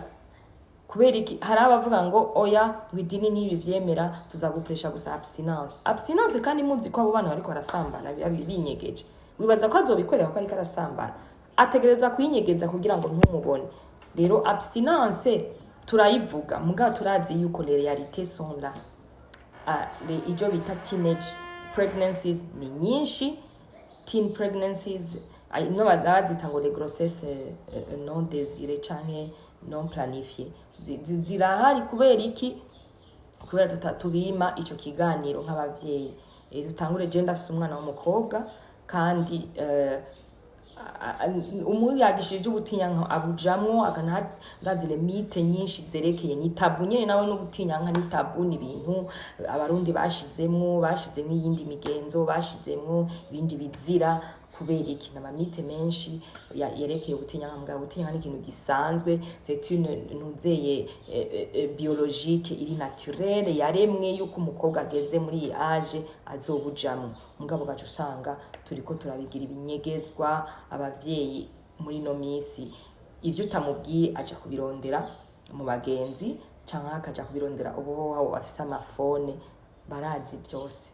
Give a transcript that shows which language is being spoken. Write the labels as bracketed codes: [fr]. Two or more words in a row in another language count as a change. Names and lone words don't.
[rn] Kubera iki hari abavuga ngo oya widini n'ibi vyemera tuzagupresha gusa abstinence kandi muzi ko abo bana bariko barasambana binyegeje, wibaza ko azobikorera ko ariko arasambana, ategereza kuyinyegeza kugira ngo ntumubone. Rero abstinence turayivuga muga turazi yuko [fr] les réalités sont là. [rn] Ijo bita [en] teenage pregnancies [rn] ni nyinshi, [en] teen pregnancies [rn] no bazita ngo [fr] les grossesses non désirées [rn] canke [fr] non planifiées [rn] zirahari. Kubera iki? Kubera tutatubima ico kiganiro nk'abavyeyi. Dutangure je ndafise umwana w'umukobwa kandi umuntu yagishije ubutinyanka abujamwo akanazile mite nyinshi zerekeye ni tabu nyene. Nawe n'ubutinyanka ni tabu, ni ibintu abarundi bashizemwo iyindi migenzo, bashizemwo ibindi bizira. Kubera iki? N'amamite menshi yerekeye ubutinyanka. Mbwa butinyanka ni ikintu gisanzwe, [fr] c'est une [rn] nuzeye biologique iri naturelle yaremwe yuko umukobwa ageze muri age azobujamwo. Mugabo gacu usanga turiko turabigira ibinyegezwa. Abavyeyi muri no misi ivyo utamubwiye aja kubirondera mu bagenzi canke akaja kubirondera ubo bafise amafone, barazi byose.